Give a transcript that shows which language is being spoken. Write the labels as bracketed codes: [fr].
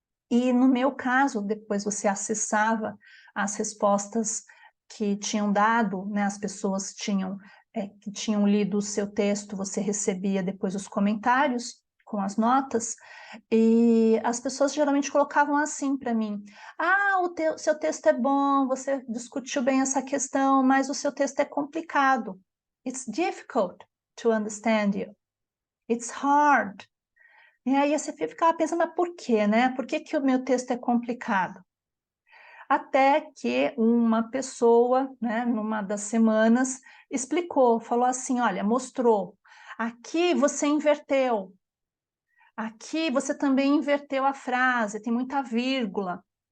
[pt] E no meu caso, depois você acessava as respostas que tinham dado, né, as pessoas que tinham lido o seu texto, você recebia depois os comentários com as notas, e as pessoas geralmente colocavam assim para mim: seu texto é bom, você discutiu bem essa questão, mas o seu texto é complicado. [en] It's difficult to understand you. It's hard. [pt] E aí você ficava pensando, mas por quê, né? Por que o meu texto é complicado? Até que uma pessoa, né, numa das semanas, explicou, falou assim, olha, mostrou, aqui você inverteu, aqui você também inverteu a frase, tem muita vírgula.